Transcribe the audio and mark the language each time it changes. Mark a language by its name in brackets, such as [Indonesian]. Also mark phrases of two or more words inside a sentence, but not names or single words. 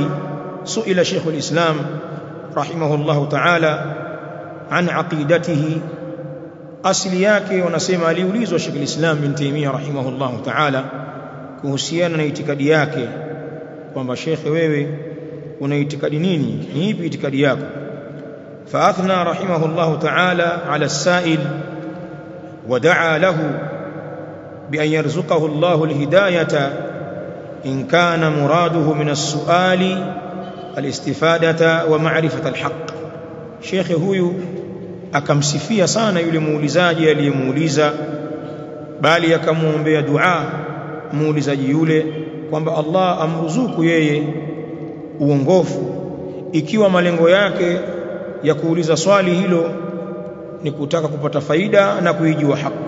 [Arabic] سئل شيخ الإسلام رحمه الله تعالى عن عقيدته, [Swahili] asili yake wanasema aliulizwa Sheikh al-Islam Ibn Taymiyyah [Arabic] رحمه الله تعالى [Swahili] kuhusiana na itikadi yake, kwamba shekhe, wewe una itikadi nini, ni ipi itikadi yako? [Arabic] فأثنى رحمه الله تعالى على السائل ودعا له بأن يرزقه الله الهداية إن كان مراده من السؤال الاستفادة ومعرفة الحق. [Swahili] Shekhe huyu akamsifia sana yule muulizaji aliyemuuliza, bali akamuombea dua muulizaji yule kwamba Allah amruzuku yeye uongofu, ikiwa malengo yake ya kuuliza swali hilo ni kutaka kupata faida na kuijua haki.